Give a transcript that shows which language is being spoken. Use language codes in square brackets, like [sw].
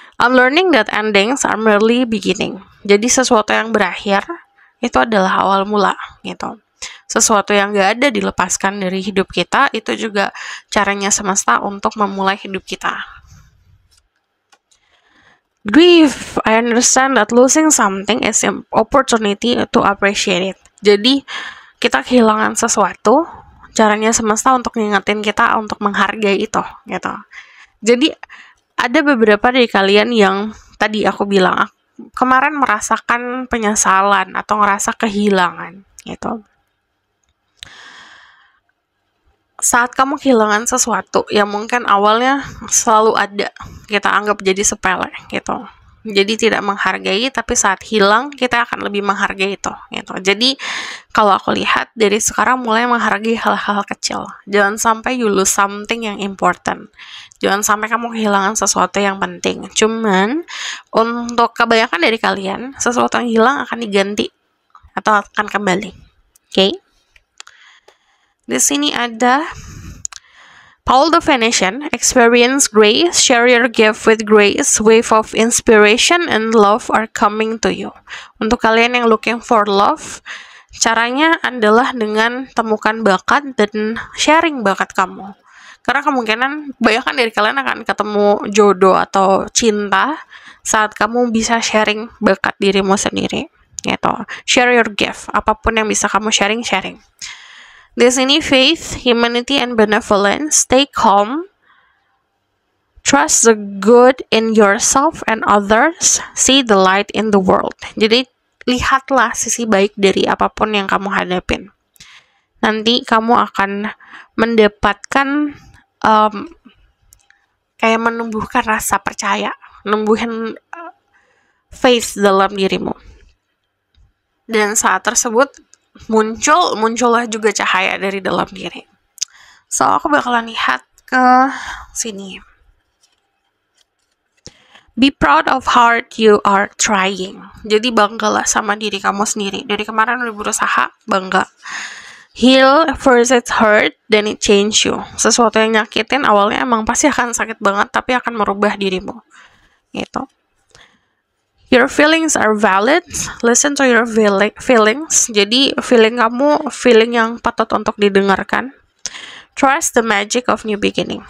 [en] I'm learning that endings are merely beginning. [id] Jadi sesuatu yang berakhir itu adalah awal mula gitu. Sesuatu yang gak ada dilepaskan dari hidup kita, itu juga caranya semesta untuk memulai hidup kita. [en] Grief, I understand that losing something is an opportunity to appreciate it. [id] Jadi kita kehilangan sesuatu, caranya semesta untuk ngingetin kita untuk menghargai itu gitu. Jadi ada beberapa dari kalian yang tadi aku bilang kemarin merasakan penyesalan atau ngerasa kehilangan gitu. Saat kamu kehilangan sesuatu yang mungkin awalnya selalu ada, kita anggap jadi sepele gitu. Jadi tidak menghargai, tapi saat hilang kita akan lebih menghargai itu gitu. Jadi kalau aku lihat dari sekarang mulai menghargai hal-hal kecil. Jangan sampai [en] you lose something [id] yang important. Jangan sampai kamu kehilangan sesuatu yang penting. Cuman untuk kebanyakan dari kalian, sesuatu yang hilang akan diganti atau akan kembali. Oke? Di sini ada [en] Paul the Venetian, experience grace, share your gift with grace, wave of inspiration and love are coming to you. [id] Untuk kalian yang [en] looking for love, [id] caranya adalah dengan temukan bakat dan sharing bakat kamu. Karena kemungkinan banyak dari kalian akan ketemu jodoh atau cinta saat kamu bisa sharing bakat dirimu sendiri. Gitu. [en] Share your gift, [id] apapun yang bisa kamu sharing. Di sini [en] faith, humanity, and benevolence. Stay calm. Trust the good in yourself and others. See the light in the world. [id] Jadi lihatlah sisi baik dari apapun yang kamu hadapin. Nanti kamu akan mendapatkan kayak menumbuhkan rasa percaya, menumbuhkan faith dalam dirimu. Dan saat tersebut muncullah juga cahaya dari dalam diri. So aku bakalan lihat ke sini. [en] Be proud of hard you are trying. [id] Jadi banggalah sama diri kamu sendiri. Dari kemarin udah berusaha, bangga. [en] Heal first it hurt, then it change you. [id] Sesuatu yang nyakitin awalnya emang pasti akan sakit banget, tapi akan merubah dirimu. Gitu. [en] Your feelings are valid. Listen to your feelings. [id] Jadi feeling kamu, feeling yang patut untuk didengarkan. [en] Trust the magic of new beginning.